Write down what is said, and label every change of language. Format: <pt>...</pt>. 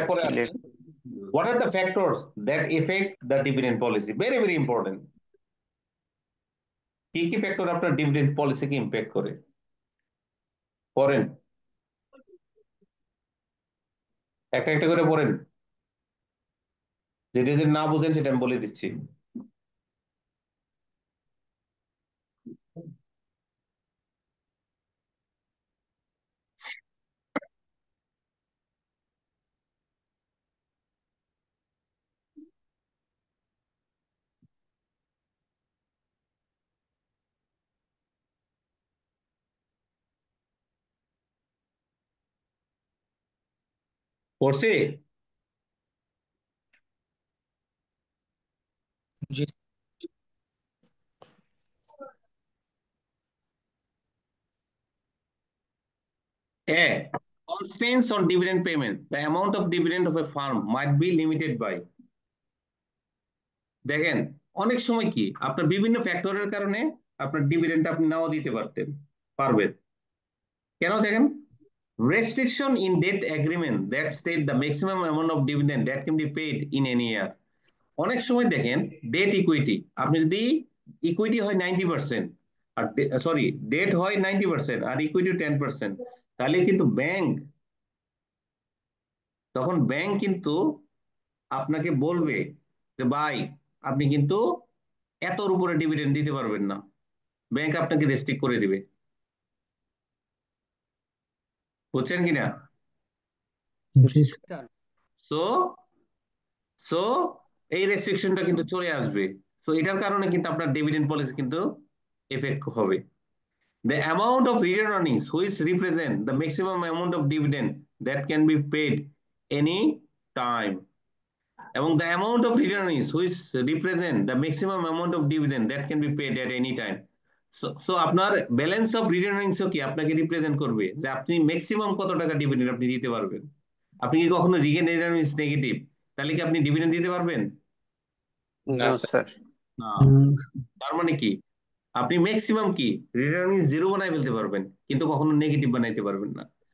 <bn>এরপরে আসেন</bn> <en>what are the factors that affect the dividend policy? Very very important.</en> <bn>কি কি ফ্যাক্টর আপনার ডিভিডেন্ড পলিসিকে ইমপ্যাক্ট করে পড়েন, একটা একটা করে পড়েন, যেটা যদি না বুঝেন সেটা আমি বলে দিচ্ছি। পড়ছি? জি</bn> <en>A. Constraints on dividend payment. The amount of dividend of a firm might be limited by.</en> <bn>দেখেন অনেক সময় কি আপনার বিভিন্ন ফ্যাক্টরের কারণে আপনার ডিভিডেন্ড আপনি নাও দিতে পারবেন। কেন দেখেন</bn> <en>restriction in debt agreement that state the maximum amount of dividend that can be paid in any year.</en> <bn>অনেক সময় দেখেন ডেট ইকুইটি, আপনি যদি ইকুইটি হয় 90% আর সরি ডেট হয় 90% আর ইকুইটি 10%, তাহলে কিন্তু তখন ব্যাংক কিন্তু আপনাকে বলবে যে ভাই আপনি কিন্তু এতর উপরে ডিভিডেন্ড দিতে পারবেন না, ব্যাংক আপনাকে রেস্ট্রিক্ট করে দিবে। বুঝছেন কিনা? জি স্যার। সো সো এই রেস্ট্রিকশনটা কিন্তু চলে আসবে। সো এটার কারণে কিন্তু আপনার ডিভিডেন্ড পলিসি কিন্তু এফেক্ট হবে।</bn> <en>The amount of retained earnings which represent the maximum amount of dividend that can be paid any time. এবং the amount of return is which represent the maximum amount of dividend that can be paid at any time.</en> <bn>So আপনার balance of রিটার্নিংস কি আপনাকে represent করবে যে আপনি maximum কত টাকা dividend আপনি দিতে পারবেন। আপনি কি কখনো রিটার্নিংস নেগেটিভ, তাহলে কি আপনি ডিভিডেন্ড দিতে পারবেন? না</bn> <en>no</en> <bn>স্যার। স্যার। না। তার মানে কি আপনি ম্যাক্সিমাম কি রিটার্নিং জিরো বানাই ফেলতে পারবেন, কিন্তু কখনো নেগেটিভ বানাইতে পারবেন না।</bn>